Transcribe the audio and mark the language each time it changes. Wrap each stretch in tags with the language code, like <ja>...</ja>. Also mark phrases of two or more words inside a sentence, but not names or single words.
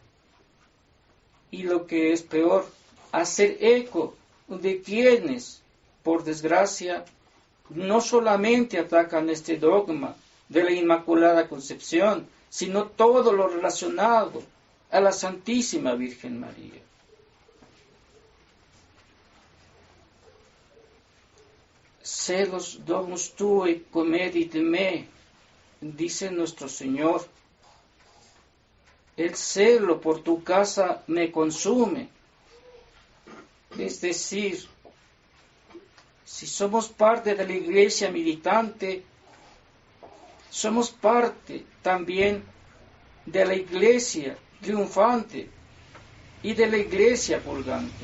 <es>Y lo que es peor, hacer eco de quienes, por desgracia, no solamente atacan este dogma de la Inmaculada Concepción, sino todo lo relacionado a la Santísima Virgen María.</es> <la>Celos domus tui comedit me,</la> <es>dice nuestro Señor. El celo por tu casa me consume. Es decir, si somos parte de la Iglesia militante, somos parte también de la Iglesia triunfante y de la Iglesia purgante.</es>